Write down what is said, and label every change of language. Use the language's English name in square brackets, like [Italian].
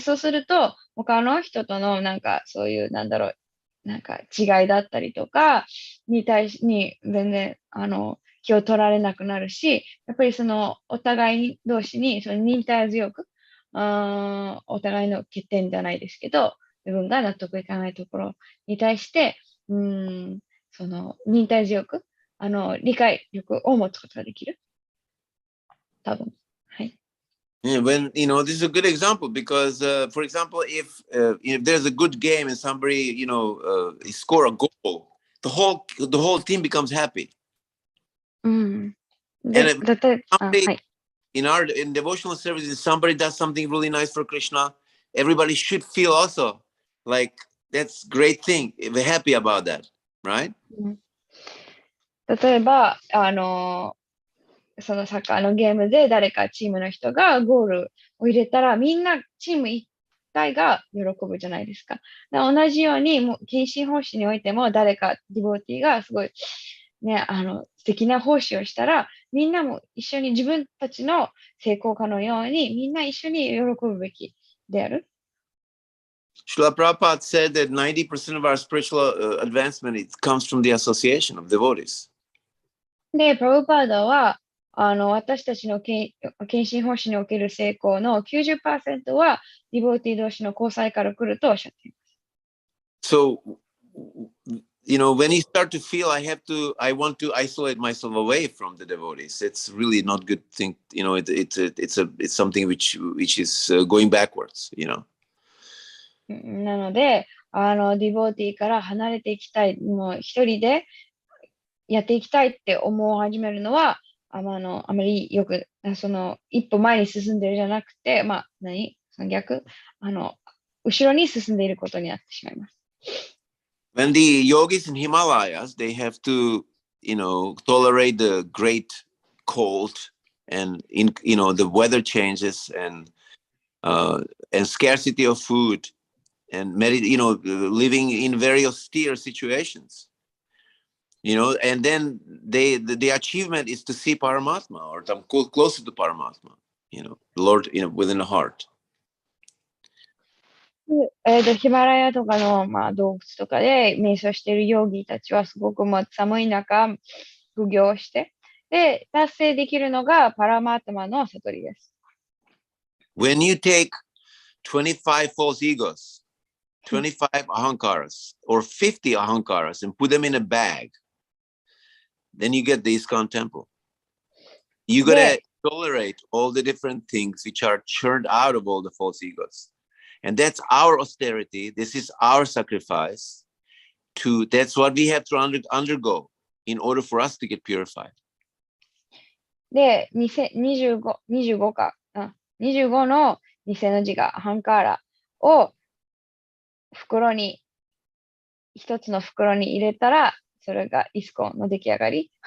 [Japanese] そうすると、他の人とのなんかそういう、なんか違いだったりとかに対しに全然気を取られなくなるし、やっぱりお互い同士に忍耐強く、お互いの欠点じゃないですけど、自分が納得いかないところに対して、忍耐強く、理解力を持つことができる。多分。はい。 [English] Yeah, when this is a good example because, for example, if there's a good game and somebody score a goal, the whole team becomes happy. [Japanese] で、 [English] And [Japanese] だって [English] somebody in devotional services, somebody does something really nice for Krishna. Everybody should feel also like that's great thing. We're happy about that, right? [Japanese] 例えば、そのサッカーのゲームで誰かチームの人がゴールを入れたら、みんなチーム一体が喜ぶじゃないですか。同じように、もう献身奉仕においても誰かディボーティーがすごいね、素敵な奉仕をしたら、みんなも一緒に自分たちの成功かのように、みんな一緒に喜ぶべきである。 [English] Srila Prabhupada said that 90% of our spiritual advancement comes from the association of devotees. [Japanese] で、プラブパーダは、私たちの献身奉仕における成功の 90% は、ディボーティー同士の交際から来るとおっしゃっています。 [English] So, when you start to feel I want to isolate myself away from the devotees, it's really not good thing. It's something which is going backwards. [Japanese] なので、ディボーティーから離れていきたい、もう一人でやっていきたいって思い始めるのは、あまりよく、一歩前に進んでるじゃなくて、逆、後ろに進んでいることになってしまいます。 [English] When the yogis in Himalayas, they have to, tolerate the great cold and the weather changes and scarcity of food and living in very austere situations. And then the achievement is to see Paramatma or come closer to Paramatma, the Lord, within the heart. [Japanese] ヒマラヤとかの、洞窟とかで瞑想しているヨギたちはすごく寒い中、苦行して、で、達成できるのがパラマータマの悟りです。 [English] When you take 25 false egos, 25 ahankaras, or 50 ahankaras and put them in a bag, then you get the ISKCON temple. You gotta tolerate all the different things which are churned out of all the false egos. And that's our austerity. This is our sacrifice. That's what we have to undergo in order for us to get purified. [Japanese] で、25か、25の偽の字がハンカーラを一つの袋に入れたら、それがイスコンの出来上がり。